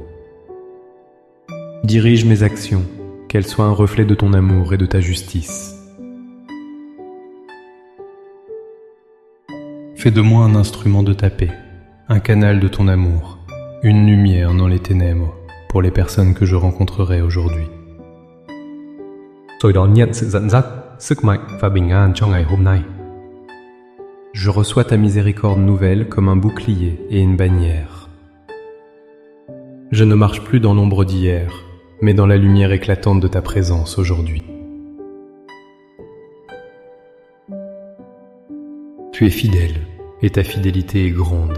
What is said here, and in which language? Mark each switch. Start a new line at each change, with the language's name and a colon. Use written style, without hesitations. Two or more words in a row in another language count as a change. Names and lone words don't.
French: Dirige mes actions, qu'elles soient un reflet de ton amour et de ta justice. Fais de moi un instrument de ta paix, un canal de ton amour, une lumière dans les ténèbres pour les personnes que je rencontrerai aujourd'hui.
Vietnamese: Tôi đón nhận sự dẫn dắt, sức mạnh và bình an cho ngày hôm nay.
French: Je reçois ta miséricorde nouvelle comme un bouclier et une bannière. Je ne marche plus dans l'ombre d'hier, mais dans la lumière éclatante de ta présence aujourd'hui. Tu es fidèle, et ta fidélité est grande.